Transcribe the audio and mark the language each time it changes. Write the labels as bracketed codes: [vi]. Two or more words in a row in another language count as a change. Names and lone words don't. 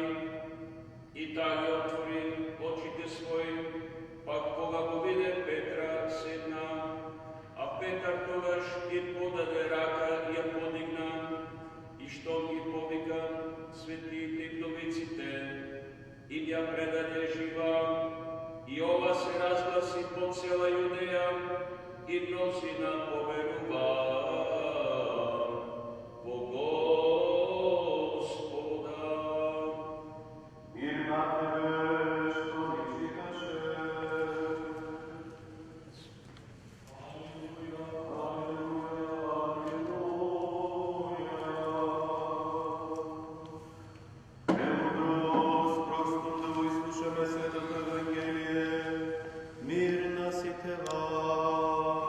[mk] И таа ги отвори очите своји, па кога го виде Петра, седна, а Петар тогаш ги подаде рака и ја подигна, и штом ги повика светите и вдовиците, им ја предаде жива, И ова се разгласи по цијела Јудеја и множина поверува по Господа. Мир на тебе, што ми читаше. Премудрост, простом да го изслушаме Светото Евангелие, мир на сите вас.